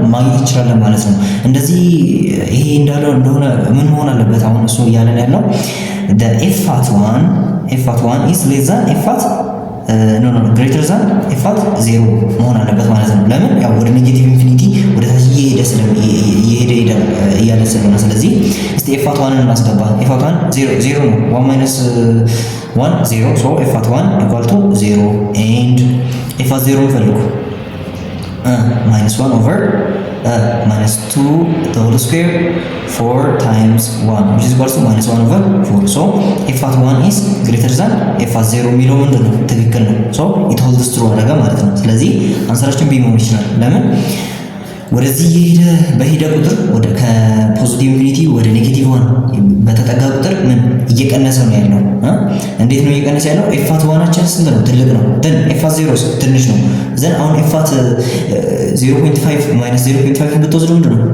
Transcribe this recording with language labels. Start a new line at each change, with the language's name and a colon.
Amharic: ማግኘት እንችላለን ማለት ነው። እንደዚህ ይሄ እንዳለው እንደሆነ ምን መሆን አለበት? አሁን እሱ እያለን ያለው
English: the f at 1 is less than f at greater than f at 0
Amharic: መሆን አለበት ማለት ነው። ለምን? ያው ወደ ኔጌቲቭ ኢንፊኒቲ ወደ ታች እየሄደ እያለ ስለሆነ፣ ስለዚህ እስቲ
English: f at 1 እናስገባ። f at 1 0 ነው። 1 minus 1 0 so f at 1 equal to 0 and f at 0 ፈልጉ minus 1 over minus 2 the whole square 4 times 1 which is equal to minus 1 over 4 so f at 1 is greater than f at 0
Amharic: የሚለው ምንድን ነው? ትክክል ነው።
English: so it holds true
Amharic: አደረገ ማለት ነው። ስለዚህ አንሰራችን ቢ መሆን ይችላል። ለምን? ወደዚህ በሄደ ቁጥር ወደ ከፖዚቲቭ ኢንፊኒቲ ወደ ኔጌቲቭ 1 በተጠጋ ቁጥር ምን እየቀነሰ ነው ያለው? እንዴት ነው እየቀነሰ ያለው? ኤፍ አት 1 አችን ስንት ነው? ትልቅ ነው። ደን ኤፍ አት 0 ትንሽ ነው። ዘን አሁን ኤፍ አት 0.5 ማይነስ 0.5 ብትወስዱ ምንድን ነው?